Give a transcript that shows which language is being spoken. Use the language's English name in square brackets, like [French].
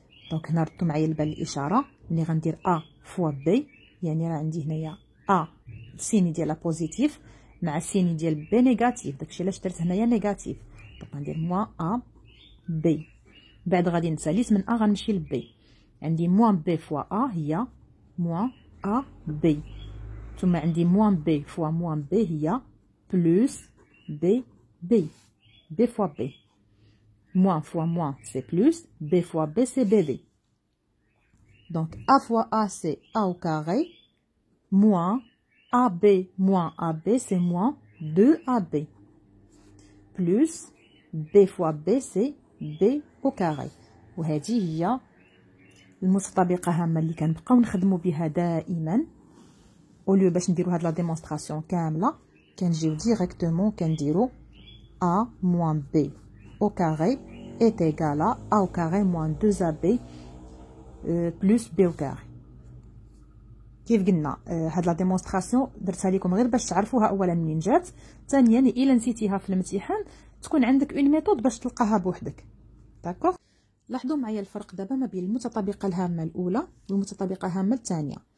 [Arabic] دونك هنا ردوا معايا البال الاشاره ملي غندير a fois b يعني راه عندي هنايا a السيني ديالها بوزيتيف مع السيني ديال b نيجاتيف، داكشي علاش درت هنايا نيجاتيف. دونك غندير موان a b. بعد غادي نساليت من a غنمشي ل b، عندي موان b فوا a هي موان a b، ثم عندي موان b فوا موان b هي بلوس b b. [French] b فوا b moins fois moins c'est plus, b fois b c'est bb. Donc a fois a c'est a au carré moins ab moins ab c'est moins 2ab plus b fois b c'est b au carré. [Arabic] وهذه هي المتطابقة هامة اللي كنبقاو نخدموا بها دائما. اوليو باش نديرو هاد لا ديمونستراسيون كاملة كنجيو ديريكتومون كنديرو [French] a moins b au carré est égal à a au carré moins 2ab plus b au carré. [Arabic] كيف قلنا هاد لا ديمونستراسيون درتها لكم غير باش تعرفوها اولا منين جات، ثانيا الا نسيتيها في الامتحان تكون عندك اون ميثود باش تلقاها بوحدك. داكوغ. لاحظوا معايا الفرق دابا ما بين المتطابقه الهامه الاولى والمتطابقه الهامه الثانيه.